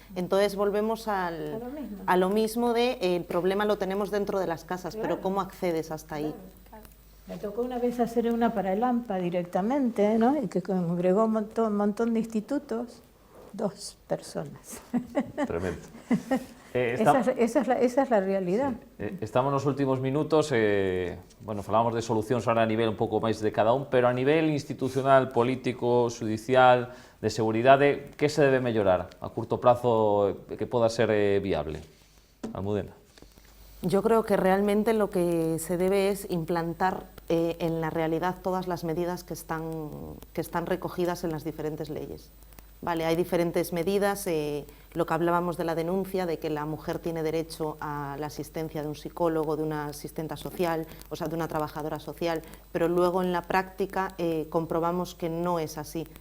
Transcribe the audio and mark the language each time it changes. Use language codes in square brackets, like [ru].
[es] Entonces volvemos a lo mismo de el problema lo tenemos dentro de las casas, pero ¿cómo accedes hasta ahí? Me tocó una vez hacer una para el AMPA directamente, ¿no? Y que congregó un montón de institutos, 2 personas. Tremendo. Esa es la realidad. Sí. [gl] Estamos nos últimos minutos, bueno, falamos de solucións ahora a nivel un pouco máis de cada un, pero a nivel institucional, político, judicial, de seguridade, que se debe mellorar a curto plazo que poda ser viable? Almudena. [es] Yo creo que realmente lo que se debe es implantar en la realidad todas las medidas que están recogidas en las diferentes leyes. Vale, hay diferentes medidas, lo que hablábamos de la denuncia, de que la mujer tiene derecho a la asistencia de un psicólogo, de una asistenta social, o sea, de una trabajadora social, pero luego en la práctica comprobamos que no es así.